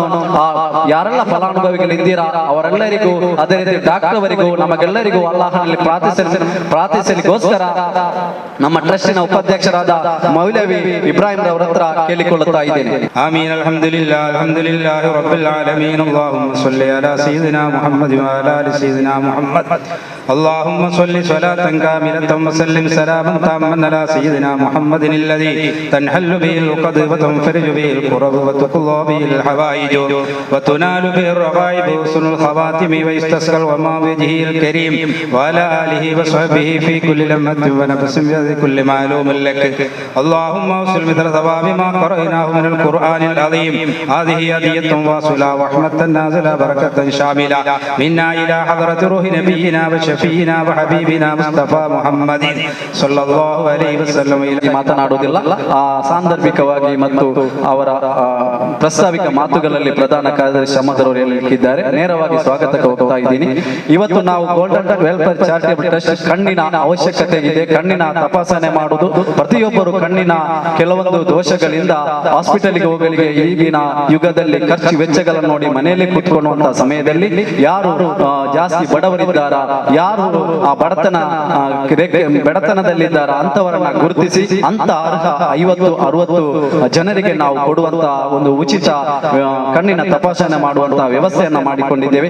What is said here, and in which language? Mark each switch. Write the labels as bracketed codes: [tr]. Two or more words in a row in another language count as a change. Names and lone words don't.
[kn] ಯಾರೆಲ್ಲ ಫಲಾನುಭವಿಗಳಿದ್ದೀರಾ ಅವರೆಲ್ಲರಿಗೂ, ಅದೇ ರೀತಿ ಡಾಕ್ಟರ್ ಅವರಿಗೂ ನಮಗೆಲ್ಲರಿಗೂ ಅಲ್ಲಾಹನಲ್ಲಿ ಪ್ರಾರ್ಥಿಸಲಿಗೋಸ್ಕರ ನಮ್ಮ ಟ್ರಸ್ಟಿನ ಉಪಾಧ್ಯಕ್ಷರಾದ ಮೌಲವಿ ಇಬ್ರಾಹಿಂ ರವರ ಹತ್ರ ಕೇಳಿಕೊಳ್ಳುತ್ತಾ ಇದ್ದೇನೆ. [ar] آمين. الحمد لله رب العالمين. اللهم صل على سيدنا محمد وعلى آل سيدنا محمد. اللهم صل صلاة كاملة وسلم سلاما تاما على سيدنا محمد الذي تنحل به العقد وتنفرج به الكرب وتقضى به الحوائج وتنال به الرغائب وحسن الخواتم ويستسقى الغمام بوجهه الكريم وعلى آله وصحبه في كل لمحة ونفس بكل معلوم لك. اللهم وصل مثل ثواب ما قرأناه من القرآن العظيم. هذه هدية واصلة ورحمة نازلة بركة شاملة منا إلى حضرة روح نبينا وشفينا وحبيبنا مصطفى محمد صلى الله عليه وسلم. [kn] ಮಾತನಾಡುವುದಿಲ್ಲ, ಸಾಂದರ್ಭಿಕವಾಗಿ ಮತ್ತು ಅವರ ಪ್ರಸ್ತಾವಿಕ ಮಾತುಗಳಲ್ಲಿ ಪ್ರಧಾನ ಕಾರ್ಯದರ್ಶಿ ಅಹಮದ್ ಅವರು ಹೇಳಿದ್ದಾರೆ. ನೇರವಾಗಿ ಸ್ವಾಗತಕ್ಕೆ ಹೋಗ್ತಾ ಇದ್ದೀನಿ. ಇವತ್ತು ನಾವು ಗೋಲ್ಡನ್ ವೆಲ್ಫೇರ್ ಚಾರಿಟೇಬಲ್ ಟ್ರಸ್ಟ್ ಕಣ್ಣಿನ ಅವಶ್ಯಕತೆ ಇದೆ. ಕಣ್ಣಿನ ತಪಾಸಣೆ ಮಾಡುವುದು ಪ್ರತಿಯೊಬ್ಬರು ಕಣ್ಣಿನ ಕೆಲವೊಂದು ದೋಷಗಳಿಂದ ಹಾಸ್ಪಿಟಲ್ಗೆ ಹೋಗಲಿಕ್ಕೆ ಈಗಿನ ಯುಗದಲ್ಲಿ ಖರ್ಚು ವೆಚ್ಚಗಳನ್ನು ನೋಡಿ ಮನೆಯಲ್ಲಿ ಕೂತ್ಕೊಳ್ಳುವಂತಹ ಸಮಯದಲ್ಲಿ ಯಾರು ಜಾಸ್ತಿ ಬಡವರಿದ್ದಾರ, ಯಾರು ಆ ಬಡತನದಲ್ಲಿದ್ದಾರ ಅಂತವರನ್ನ ಗುರುತಿಸಿ ಅಂತ ಅರ್ಹ 50-60 ಜನರಿಗೆ ನಾವು ಕೊಡುವಂತಹ ಒಂದು ಉಚಿತ ಕಣ್ಣಿನ ತಪಾಸಣೆ ಮಾಡುವಂತಹ ವ್ಯವಸ್ಥೆಯನ್ನ ಮಾಡಿಕೊಂಡಿದ್ದೇವೆ.